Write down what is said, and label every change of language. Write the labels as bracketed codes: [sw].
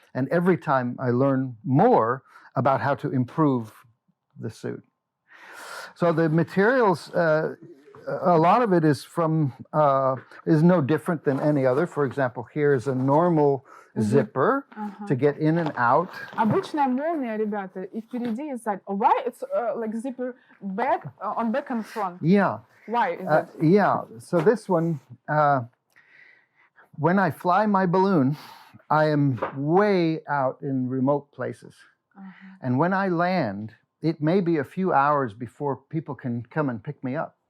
[en] And every time I learn more about how to improve the suit. So the materials, a lot of it is is no different than any other. For example, here is a normal zipper to get in and out. [ru] Обычная молния, ребята, и впереди и сзади. [en] Why it's like zipper back on back and front? Yeah. Why is it? Yeah, so this one, when I fly my balloon, I am way out in remote places. And when I land, it may be a few hours before people can come and pick me up.